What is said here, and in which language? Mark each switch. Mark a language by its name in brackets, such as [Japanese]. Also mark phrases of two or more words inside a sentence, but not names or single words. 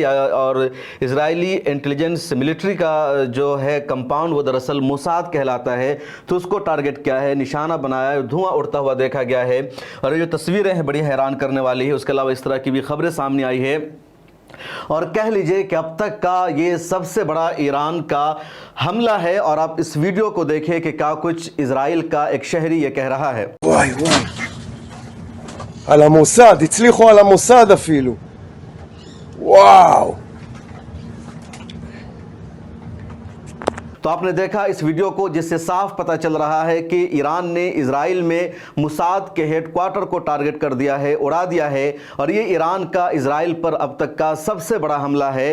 [Hindi] और इजरायली इंटेलिजेंस मिलिट्री का जो है कंपाउंड वो दरअसल मुसाद कहलाता है, तो उसको टारगेट किया है, निशाना बनाया है, धुआं उड़ता हुआ देखा गया है। और ये जो तस्वीरें हैं बड़ी हैरान करने वाली है। उसके अलावा इस तरह की भी खबरें सामने आई है और कह लीजिए कि अब तक का ये सबसे बड़ा ईरान का हमला है। और आप इस वीडियो को देखें कि क्या कुछ इजराइल का एक शहरी ये कह रहा है। [Hebrew] וואי וואי, על המוסד, הצליחו על המוסד אפילו. וואו. [Hindi] तो आपने देखा इस वीडियो को, जिससे साफ पता चल रहा है कि ईरान ने इजराइल में मुसाद के हेडक्वार्टर को टारगेट कर दिया है, उड़ा दिया है। और ये ईरान का इजराइल पर अब तक का सबसे बड़ा हमला है।